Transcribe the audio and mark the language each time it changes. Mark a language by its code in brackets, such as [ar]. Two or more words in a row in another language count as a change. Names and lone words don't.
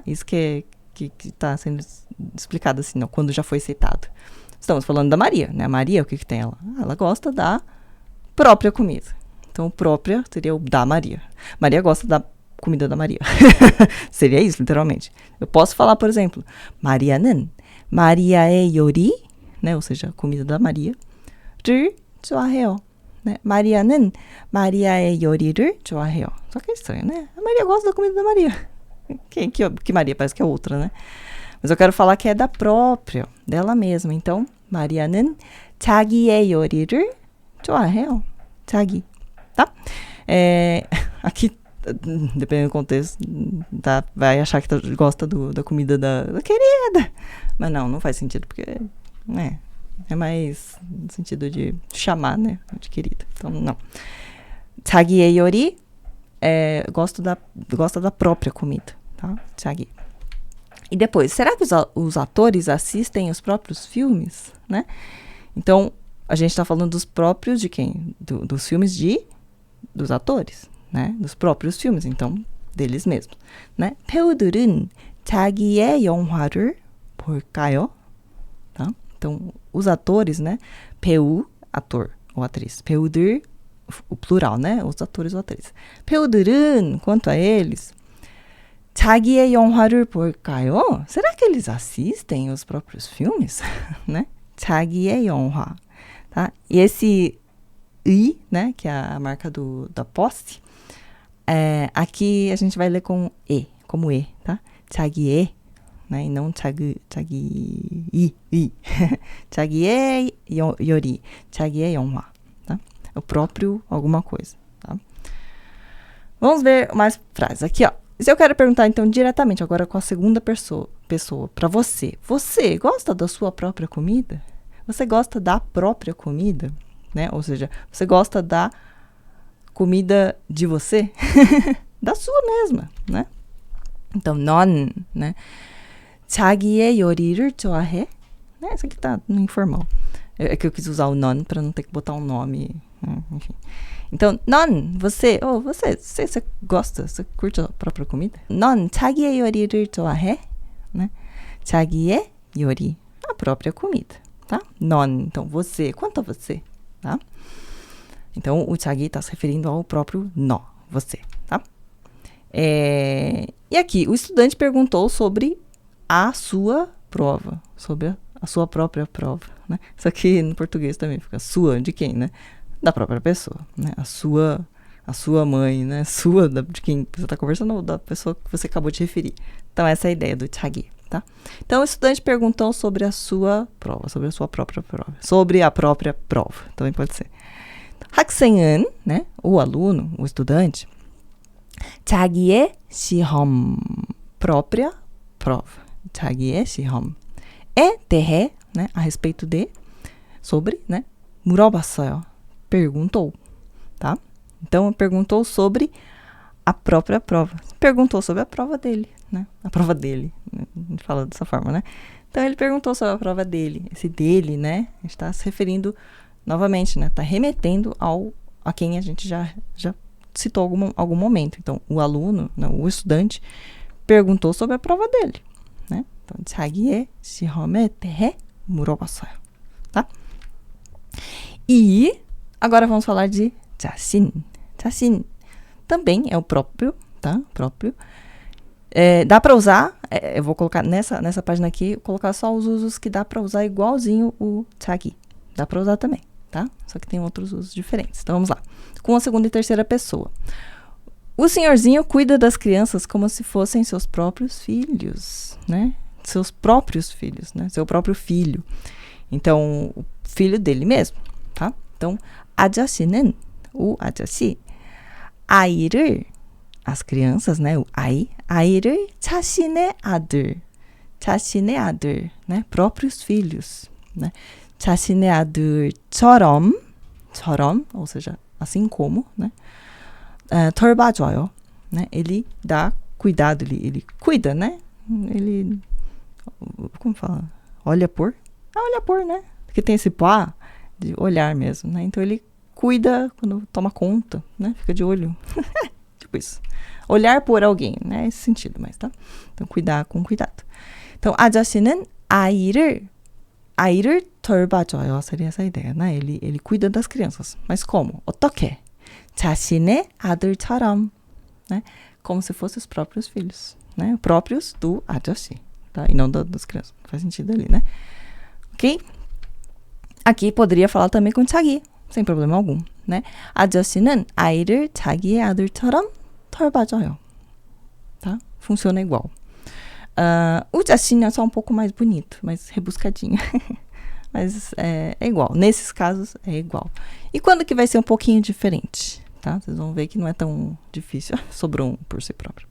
[pt] Isso que está sendo explicado assim, não, quando já foi citado. Estamos falando da Maria, né? A Maria, o que tem ela? Ela gosta da própria comida. Então, o própria seria o da Maria. Maria gosta da comida da Maria. Seria isso, literalmente. Eu posso falar, por exemplo, [ko] 마리아는 마리아의 요리, [pt] né? Ou seja, a comida da Maria, [ko] 를 좋아해요. [pt] né? [ko] Maria는 Maria의 요리를 좋아해요. [pt] Só que é estranho, né? A Maria gosta da comida da Maria. Que Maria? Parece que é outra, né? Mas eu quero falar que é da própria, dela mesma. Então, [ko] 마리아는 자기의 요리를 좋아해요. 자기. [pt] Aqui, dependendo do contexto, tá, vai achar que gosta da comida da querida. Mas não faz sentido, porque é mais no sentido de chamar, né, de querida. Então, não. [ko] 자기의 요리, [pt] gosta da própria comida, tá? 자기. E depois, será que os atores assistem os próprios filmes, né? Então, a gente está falando dos próprios de quem? Dos filmes dos atores, né? Dos próprios filmes, então, deles mesmos, né? [ko] 배우들은 자기의 영화를 볼까요? [pt] Tá? Então, os atores, né? 배우, ator ou atriz. 배우들, o plural, né? Os atores ou atrizes. 배우들은, quanto a eles, [ko] 자기의 영화를 볼까요? [pt] Será que eles assistem os próprios filmes? né? [ko] 자기의 영화. [pt] Tá? E esse I, né? Que é a marca da posse, aqui a gente vai ler com E, como E, tá? [ko] 자기의, né? [pt] E não [ko] 자기, 자기의 요리, 자기의 영화, [pt] tá? É o próprio alguma coisa, tá? Vamos ver mais frases aqui, ó. Se eu quero perguntar, então, diretamente, agora com a segunda pessoa para você. Você gosta da sua própria comida? Você gosta da própria comida? Né? Ou seja, você gosta da comida de você? da sua mesma, né? Então, [ko] 넌, né? 자기의 요리를 좋아해? [pt] Né? Isso aqui tá no informal. É que eu quis usar o 넌 para não ter que botar um nome, enfim. Então, 넌, você gosta, você curte a própria comida? [ko] 넌 자기의 요리를 좋아해? né? 자기의 요리, [pt] a própria comida, tá? 넌, então você, quanto a você, tá? Então, o 자기 está se referindo ao próprio nó, você, tá? E aqui, o estudante perguntou sobre a sua prova, sobre a sua própria prova, né? Isso aqui no português também fica sua, de quem, né? Da própria pessoa, né? A sua mãe, né? De quem você está conversando, ou da pessoa que você acabou de referir. Então, essa é a ideia do 자기, tá? Então, o estudante perguntou sobre a sua prova, sobre a sua própria prova, sobre a própria prova, também pode ser. 학생은, né? O aluno, o estudante, [ko] 자기의 시험, [pt] própria prova, [ko] 자기의 시험에 대해, [pt] né? A respeito de, sobre, né? 물어봤어요. Perguntou, tá? Então, perguntou sobre a própria prova. Perguntou sobre a prova dele, né? A prova dele, né? A gente fala dessa forma, né? Então, ele perguntou sobre a prova dele. Esse dele, né? A gente está se referindo novamente, né? Está remetendo a quem a gente já citou algum momento. Então, o aluno, né? O estudante, perguntou sobre a prova dele, né? Então, [ko] 자기의 시험에 대해 물어봤어요, [pt] tá? E agora vamos falar de 자신. 자신 também é o próprio, tá? Próprio. Dá para usar, eu vou colocar nessa página aqui, colocar só os usos que dá para usar igualzinho o 자기. Dá para usar também, tá? Só que tem outros usos diferentes. Então vamos lá. Com a segunda e terceira pessoa. O senhorzinho cuida das crianças como se fossem seus próprios filhos, né? Seus próprios filhos, né? Seu próprio filho. Então, o filho dele mesmo, tá? Então, [ko] 아저씨는, o 아저씨, 아이를, [pt] as crianças, né? [ko] O 아이를 자신의 아들, [pt] né? Próprios filhos, né? [ko] 자신의 아들처럼, [pt] ou seja, assim como, né? [ko] 돌봐줘요, né? [pt] Ele dá cuidado, ele cuida, né? Ele, como fala? Olha por, né? Porque tem esse pá de olhar mesmo, né? Então, ele cuida quando toma conta, né? Fica de olho. Tipo isso. Olhar por alguém, né? Esse sentido, mas tá? Então, cuidar com cuidado. Então, [ko] 아저씨는 아이를 돌봐줘요. [pt] Seria essa ideia, né? Ele cuida das crianças. Mas como? [ko] 어떻게? 자신의 아들처럼, [pt] né? Como se fossem os próprios filhos, né? Próprios do 아저씨, tá? E não das crianças. Faz sentido ali, né? Ok? Aqui poderia falar também com 자기, sem problema algum, né? [ko] 아저씨는 아이를 자기의 아들처럼 돌봐줘요, [pt] tá? Funciona igual. O 자신 é só um pouco mais bonito, mais rebuscadinho. Mas é igual. Nesses casos, é igual. E quando que vai ser um pouquinho diferente, tá? tá? Vocês vão ver que não é tão difícil. Sobrou um por si próprio.